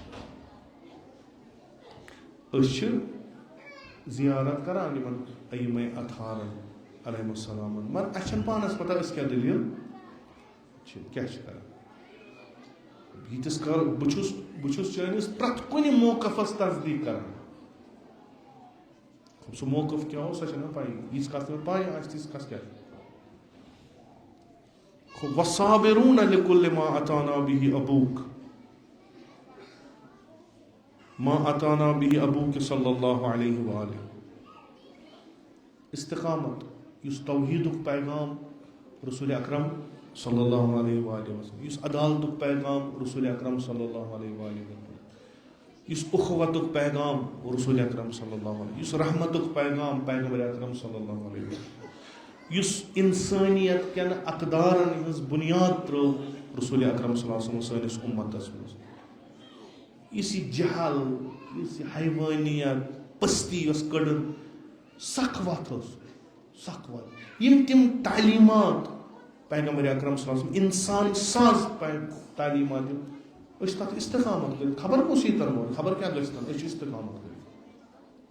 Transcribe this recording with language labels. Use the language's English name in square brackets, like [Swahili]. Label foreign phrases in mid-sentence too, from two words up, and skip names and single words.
[Kashmiri] أسۍ چھِ زیارت کران یِمن ائمہ اطہارن علیہم السلامن مگر اَسہِ چھنہٕ پانس پتہ أسۍ کیٛاہ دٔلیٖل چھِ کیٛاہ چھِ کران. ییٖتِس کال بہٕ چھُس چٲنِس پرٛٮ۪تھ کُنہِ موقفس تصدیٖق کران. سُہ موقف کیٛاہ اوس سۄ چھےٚ مےٚ پَیی ییٖژ کَتھ نہٕ مےٚ پاے آسہِ تیٖژ کَتھ کیٛاہ [Arabic] وَالصَّابِرُونَ لِكُلِّ مَا أَتَانَا بِهِ أَبُوكَ ما أتانا به أبوك صلی اللہ علیہ وآلہ. [Kashmiri] استقامت یُس توحیدُک پیغام رسول اکرم [Arabic] صلی اللہ علیہ وآلہ وسلم [Kashmiri] یُس عدالتُک پیغام رسول اکرم [Arabic] صلی اللہ علیہ وآلہ وسلم [Kashmiri] یُس اخوتُک پیغام رسول اکرم [Arabic] صلی اللہ علیہ [Kashmiri] یُس رحمتُک پیغام پیغمبر اکرم [Arabic] صلی اللہ علیہ وسلم [Kashmiri] یُس انسٲنیت کٮ۪ن اقدارن ہٕنٛز بُنیاد ترٲو رسول اکرم [Arabic] صلی اللہ علیہ وسلم [Kashmiri] سٲنِس اُمتس منٛز. یُس یہِ جہل یُس یہِ حیوٲنیت پستی یۄس کٔڑٕن سخ وتھ ٲس سخ وتھ یِم تِم تعلیٖمات پیغمبر اکرم [Arabic] صلی اللہ علیہ وسلم [Kashmiri] انسان ساز تعلیٖمات یِم أسۍ تتھ استقامت کٔرِتھ خبر کُس یی تر وول خبر کیٛاہ گژھِ تن أسۍ چھِ استقامت کٔرِتھ